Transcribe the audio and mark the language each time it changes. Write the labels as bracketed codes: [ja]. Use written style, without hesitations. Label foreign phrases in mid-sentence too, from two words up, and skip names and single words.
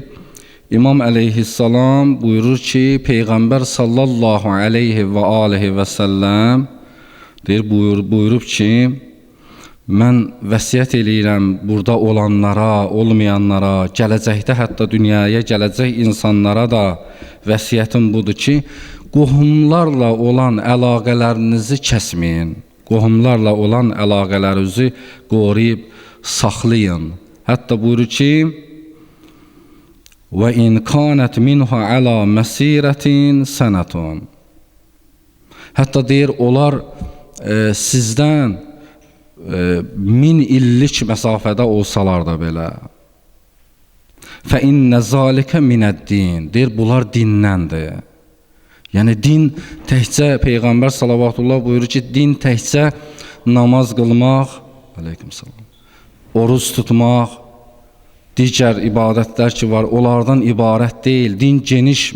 [az] İmam əleyhissalam buyurur ki, Peyğəmbər [ar] صلى الله عليه وعليه وسلم [az] buyurub ki, mən vəsiyyət eləyirəm burada olanlara, olmayanlara, gələcəkdə hətta dünyaya gələcək insanlara da vəsiyyətim budur ki, qohumlarla olan əlaqələrinizi kəsməyin, qohumlarla olan əlaqələrinizi qoruyub saxlayın. Hətta buyurur ki, [ar] وَإِنْ كَانَتْ مِنْهَا عَلَى مَسِيرَةٍ سَنَةٌ. [az] Hətta deyir, onlar sizdən 1000 illik məsafədə olsalar da belə. [ar] فَإِنَّ ذَلِكَ مِنَ الدِّينِ. [az] Deyir, bunlar dindəndir. Yəni, din təkcə, Peyğəmbər salavatullah buyurur ki, din təkcə namaz qılmaq, oruç tutmaq, digər ibadətlər ki var, onlardan ibarət deyil.